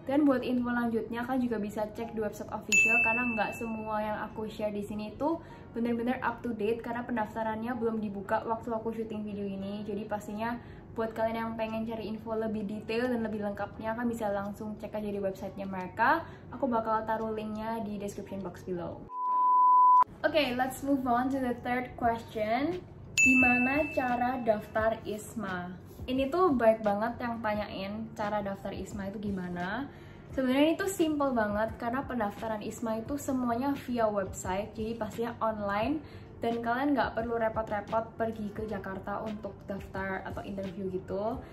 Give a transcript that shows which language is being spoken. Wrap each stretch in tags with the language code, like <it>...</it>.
<id>Dan buat info lanjutnya, kalian juga bisa cek di website official karena nggak semua yang aku share di sini itu bener-bener up to date karena pendaftarannya belum dibuka waktu aku syuting video ini. Jadi pastinya buat kalian yang pengen cari info lebih detail dan lebih lengkapnya, kan bisa langsung cek aja di websitenya mereka. Aku bakal taruh linknya di</id> <en>description box below. Okay, let's move on to the third question.</en> <id>Gimana cara daftar ISMA? Ini tuh baik banget yang tanyain cara daftar ISMA itu gimana. Sebenarnya itu simple banget karena pendaftaran ISMA itu semuanya via website, jadi pastinya online, dan kalian nggak perlu repot-repot pergi ke Jakarta untuk daftar atau interview gitu.</id>